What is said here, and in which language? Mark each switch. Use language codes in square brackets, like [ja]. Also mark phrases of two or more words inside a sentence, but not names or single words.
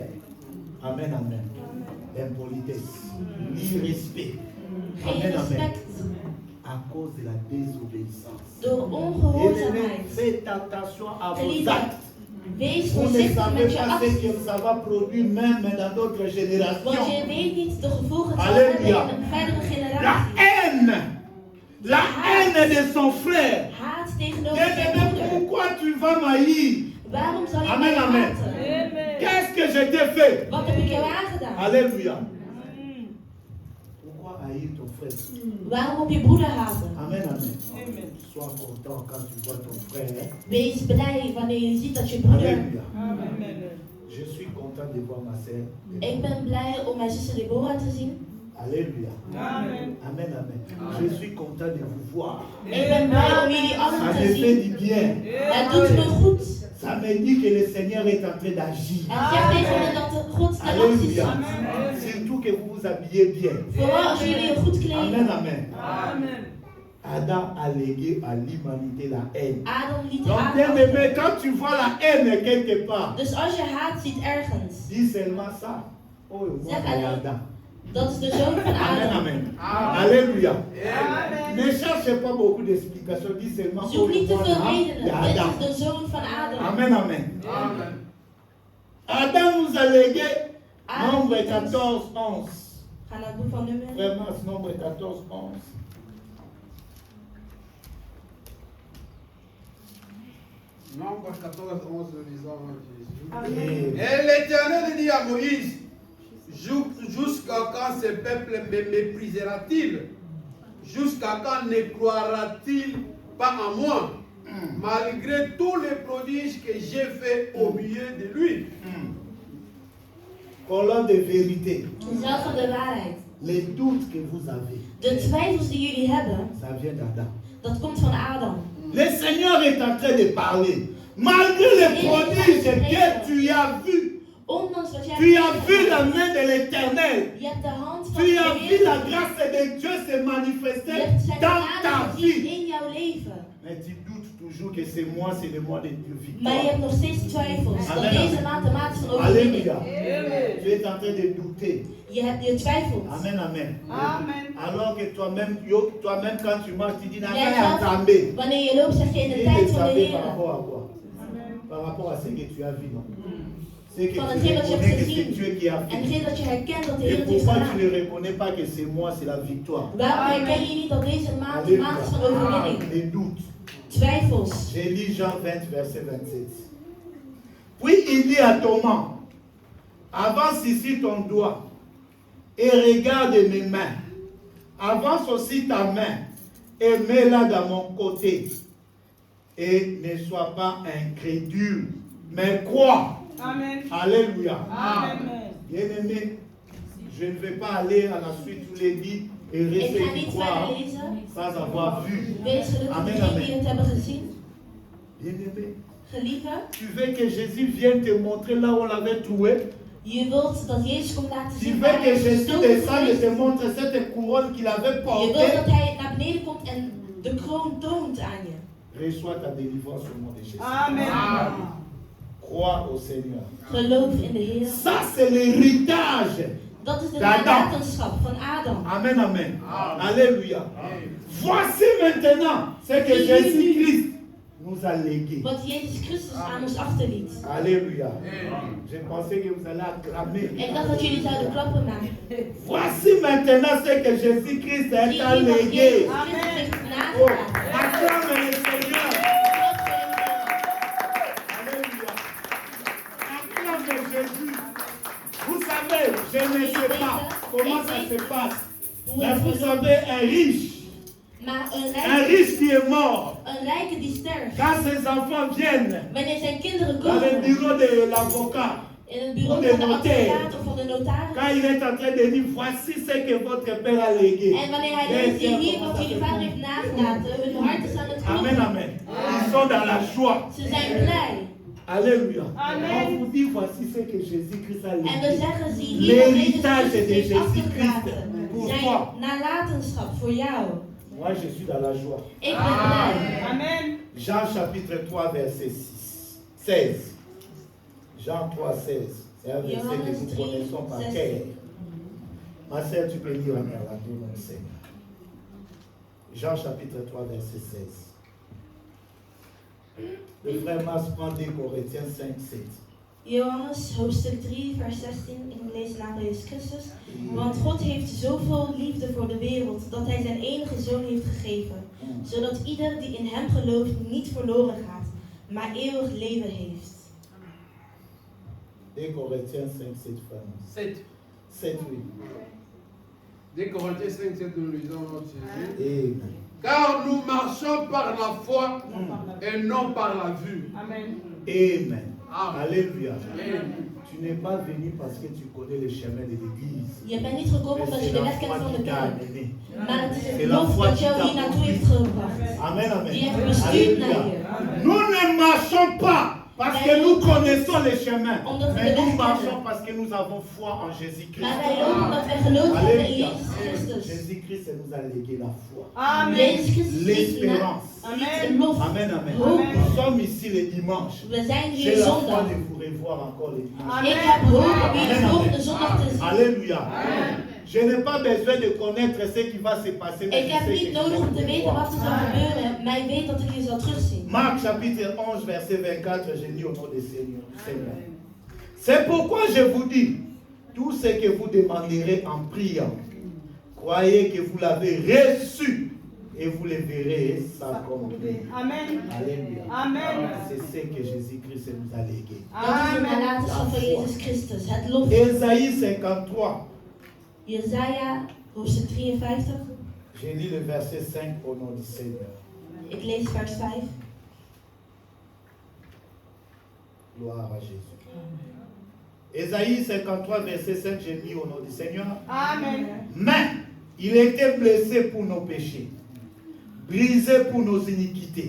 [fr] Amen, amen. L'impolitesse, l'irrespect. [nl] Geen [fr] Amen, amen. [nl] respect [fr] À cause de la désobéissance. [nl] door [fr] Bien-aimés, [nl] ongehoorzaamheid. [fr] faites attention à vos [nl] Geliefde, [fr] actes. [nl] wees [fr] Vous ne [nl] voorzichtig [fr] savez [nl] met je [fr] pas ce [nl] acties. [fr] que ça va produire même dans d'autres [nl] Want [fr] générations. [nl] je weet niet de gevolgen het zal Halleluja. hebben in een verdere [fr] La [nl] generatie. [fr] haine de son frère. [nl] Haat tegenover [fr] Bien-aimé, [nl] zijn broeder. [fr] pourquoi tu vas m'haïr? [nl] Waarom zal je [fr] Amen, [nl] mij [fr] amen. [nl] haten? [fr] Amen. Qu'est-ce que je t'ai fait? [nl] Wat heb ik jou aangedaan? [fr] Alléluia. Pourquoi haïr ton frère? Waarom op je broeder haten? Amen, amen. Amen. Sois content quand tu vois ton frère. [nl] Wees blij wanneer je ziet dat je broeder... [fr] Alléluia. Amen. Je suis content de voir ma sœur. [nl] Ik ben blij om mijn zuster Deborah te zien. [fr] Alléluia. Amen. Amen, amen. Je suis content de vous voir. [nl] Ik ben blij om jullie [fr] Ça [nl] allen [fr] me [nl] te [fr] fait [nl] zien. [fr] du bien. [nl] Het doet me goed. [fr] Ça me dit que le Seigneur est en train d'agir. [nl] Het zegt tegen me dat de God ten actie [fr] Alléluia. [nl] zit. [fr] Surtout que vous vous habillez bien. [nl] Vooral als jullie je goed [fr] Amen, [nl] kleden. [fr] amen. Amen. Adam a légué à l'humanité la haine. [nl] Adam liet [fr] Donc, [nl] haat [fr] bien [nl] achter. [fr] aimé, quand tu vois la haine quelque part, [nl] Dus als je haat ziet ergens, [fr] dis seulement ça. Oh, moi, [nl] Zeg [fr] c'est [nl] alleen. [fr] Adam. [nl] dat is de zoon van [fr] Amen, [nl] Adam. [fr] amen. Alléluia. Amen. Ne cherchez pas beaucoup d'explications. Dis seulement, oh, [nl] Zoek niet te [fr] moi, [nl] veel [fr] là, [nl] redenen. [fr] c'est [nl] Dit [fr] Adam. [nl] is de zoon van Adam. [fr] Amen, amen. Amen. Adam nous a légué [nl] Adam [fr] nombre [nl] liet ons- [fr] 14, 11. [nl] Ga naar het boek van Numeri. [fr] Vraiment, ce nombre 14, 11. Nombre 14, 11, lisons Jésus. Amen. Et l'Éternel dit à Moïse, jusqu'à quand ce peuple me méprisera-t-il? Jusqu'à quand ne croira-t-il pas en moi? Malgré tous les prodiges que j'ai faits au milieu de lui. Colonne de vérité. [nl] Zelf van de waarheid. [fr] Les doutes que vous avez, [nl] De twijfels die jullie hebben, [fr] ça vient d'Adam. [nl] dat komt van Adam. [fr] Le Seigneur est en train de parler. Malgré les prodiges que tu as vus, [nl] Ondanks wat jij [fr] tu as [nl] hebt [fr] vu [nl] gedaan, [fr] la main de l'Éternel. [nl] je hebt de hand van [fr] Tu [nl] de [fr] as vu [nl] Heer. [fr] la grâce de Dieu se [nl] Je [fr] manifester [nl] hebt zijn [fr] dans ta [nl] genade gezien [fr] vie. [nl] in jouw leven. [fr] Mais tu doutes toujours que c'est moi, c'est le mois de Dieu [nl] Maar je [fr] victoire. [nl] hebt nog steeds twijfels dat [fr] Amen, [nl] deze [fr] amen. [nl] maand de maand is van overwinning. [fr] Alléluia. Amen. Tu es en train de douter. [nl] Je twijfelt. [fr] Amen, amen. Amen. Alors que toi-même quand tu marches, tu dis, n'a [nl] Jij [fr] pas [nl] zelf, [fr] attendé. [nl] wanneer je loopt, zeg je in de [fr] Tu [nl] tijd [fr] le [nl] van de [fr] savais par [nl] Heer. [fr] rapport à quoi? Par rapport à ce que tu as vu, non? C'est que tu [nl] Van hetgeen wat je hebt [fr] reconnais que c'est [nl] gezien. [fr] Dieu qui a [nl] En [fr] fait. [nl] hetgeen dat je herkent dat de [fr] Et [nl] Heer het heeft [fr] pourquoi tu [nl] gedaan. [fr] ne reconnais pas que c'est moi, c'est la victoire? [nl] Waarom herken je niet dat deze maand de maand is van overwinning? [fr] Les doutes. [nl] Twijfels. [fr] J'ai lu Jean 20, verset 27. Puis il dit à Thomas, avance ici ton doigt et regarde mes mains. Avance aussi ta main et mets-la dans mon côté. Et ne sois pas incrédule, mais crois. Amen. Alléluia. Amen. Bien-aimé, je ne vais pas aller à la suite, tous les dit, et [nl] Ik [fr] rester [nl] ga [fr] y [nl] niet [fr] croire [nl] verder lezen. [fr] sans avoir vu. [nl] Wees gelukkig [fr] Amen, [nl] degenen [fr] amen. [nl] die het hebben gezien. [fr] Bien-aimé, [nl] Gelieve, [fr] tu veux que Jésus vienne te montrer là où on l'avait trouvé? [nl] je wilt dat Jezus komt laten [fr] Tu [nl] zien [fr] veux [nl] waar [fr] que [nl] hij [fr] Jésus [nl] gestoken [fr] descende et [nl] is. [fr] te montre cette couronne qu'il avait [nl] Je wilt [fr] portée? [nl] dat hij naar beneden komt en de kroon toont aan je. [fr] Reçois ta délivrance au nom de Jésus. Amen. Crois au Seigneur. [nl] Geloof in de Heer. [fr] Ça, c'est l'héritage. [nl] Dat is de [fr] D'Adam. [nl] nalatenschap van Adam. [fr] Amen, amen. Alléluia. Voici maintenant ce que Jésus-Christ nous a légué. [nl] Wat Jezus Christus aan ons achterliet. [fr] Alléluia. Je pensais que vous allez acclamer. [nl] Ik dacht dat jullie zouden klappen maken. [fr] Voici maintenant ce que Jésus-Christ a [nl] Zie je wat [fr] légué. [nl] Jezus Christus heeft [fr] Oh, [nl] nagelaten. [fr] acclame le Seigneur. Alléluia. Acclame Jésus. Vous savez, je ne sais pas comment ça se passe. Mais vous avez un riche [nl] Maar [fr] Un riche qui est mort, [nl] een rijke die sterft, [fr] quand ses enfants viennent [nl] wanneer zijn kinderen [fr] dans le [nl] komen [fr] bureau de l'avocat, [nl] in het bureau van de advocaat of van de notaris, [fr] quand il est en train de dire voici ce que votre père a légué. [nl] en wanneer hij leest hier wat jullie vader heeft nagelaten, hun harten staan het [fr] Amen, [nl] kloppen. [fr] amen. Ils sont dans la joie. [nl] Ze zijn blij. [fr] Alléluia. Amen. On vous dit voici ce que Jésus-Christ a [nl] En we [fr] légué. [nl] zeggen, zie hier wat Jezus [fr] L'héritage [nl] Christus [fr] de [nl] heeft [fr] Jésus-Christ. [nl] achtergelaten. [fr] Pour [nl] Zijn [fr] toi. [nl] nalatenschap voor jou. [fr] Moi, je suis dans la joie. [nl] Ik ben blij. [fr] Amen. Jean chapitre 3, verset 16. Jean 3, 16. C'est un verset que nous connaissons par cœur. Ma sœur, tu peux lire en néerlandais, mon Seigneur. Jean chapitre 3, verset 16. Le frère Mas prend 2 Corinthiens 5, 7. [nl] Johannes hoofdstuk 3 vers 16, ik lees de naam van Jezus Christus. Want God heeft zoveel liefde voor de wereld dat hij zijn enige zoon heeft gegeven. Zodat ieder die in hem gelooft niet verloren gaat, maar eeuwig leven heeft. [fr] 2 Corinthiens 5, 7, frère Mas. 7. 7, oui. 2 Corinthiens 5, 7, nous lisons Jésus. Amen. Car nous marchons par la foi et non par la vue. Amen. Amen. Amen. Alléluia. Amen. Tu n'es pas venu parce que tu connais le chemin de l'église. [nl] Je bent niet gekomen [fr] Mais [nl] omdat je [fr] c'est [nl] de [fr] la [nl] weg kent [fr] foi [nl] van de [fr] qui t'a [nl] kerk. [fr] amené. [nl] Maar het is [fr] C'est [nl] het [fr] la [nl] geloof [fr] foi [nl] dat [fr] qui [nl] jou [fr] t'a [nl] hier naartoe [fr] conduit. [nl] heeft gebracht. [fr] Amen, amen. [nl] Die heeft bestuurd naar [fr] Alléluia. [nl] hier. [fr] Nous ne marchons pas parce que nous connaissons les chemins, [nl] Omdat we [fr] mais [nl] de [fr] nous [nl] weg [fr] marchons [nl] kennen. [fr] parce que nous avons foi en Jésus-Christ. [nl] Maar wij lopen omdat wij geloven hebben in [fr] Alléluia. [nl] Jezus Christus. [fr] Jésus-Christ nous a légué la foi, Amen. [nl] Jezus Christus heeft [fr] l'espérance. [nl] een lof. [fr] Amen, amen. Amen. Nous sommes ici le dimanche. [nl] We zijn [fr] J'ai [nl] hier [fr] la foi [nl] zondag. [fr] de vous revoir encore le dimanche. Amen. [nl] Ik heb hoop om jullie [fr] Amen, [nl] volgende [fr] amen. [nl] zondag te zien. [fr] Alléluia. Je n'ai pas besoin de connaître ce qui va se passer. mais [nl] Ik [fr] je [nl] heb [fr] sais [nl] niet [fr] que [nl] nodig [fr] je [nl] om te [fr] vais [nl] weten [fr] voir. [nl] wat er zal gebeuren, maar ik weet dat ik je zal terugzien. [fr] Marc chapitre 11, verset 24, je lis au nom du Seigneur. C'est pourquoi je vous dis, tout ce que vous demanderez en priant, croyez que vous l'avez reçu et vous le verrez s'accomplir. Amen. Alléluia. Amen. C'est ce que Jésus-Christ nous a légué. [nl] Dat is de [fr] Amen. [nl] nalatenschap van Jezus Christus, het lof. [fr] Ésaïe 53, [nl] Jesaja, hoofdstuk 53, [fr] je lis le verset 5 au nom du Seigneur. [nl] ik lees vers 5. [fr] Gloire à Jésus. Ésaïe 53, verset 5, je lis au nom du Seigneur. Amen. Mais il était blessé pour nos péchés, brisé pour nos iniquités.